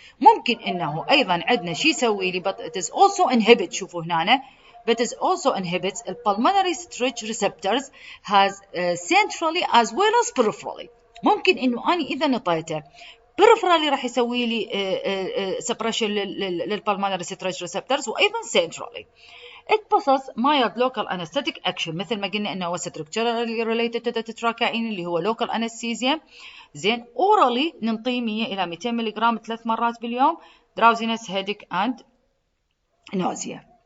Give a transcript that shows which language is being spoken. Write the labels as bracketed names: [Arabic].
[Arabic] ممكن انه ايضا عندنا شيء يسوي لي [English] but it is also inhibit، [Arabic] شوفوا هنا [English] but it also inhibits the pulmonary stretch receptors, has centrally as well as peripherally. [Arabic] ممكن انه اني اذا نطيته peripherally راح يسوي لي suppression للpulmonary stretch receptors وايضا centrally. [English] It possesses mild local anesthetic action، [Arabic] مثل ما قلنا انه هو [English] structurally related to the tetracaine [Arabic] اللي هو [English] local anesthesia. [Arabic] زين، orally ننطيه 100 الى 200 ملغ 3 مرات باليوم، [English] drowsiness headache and nausea.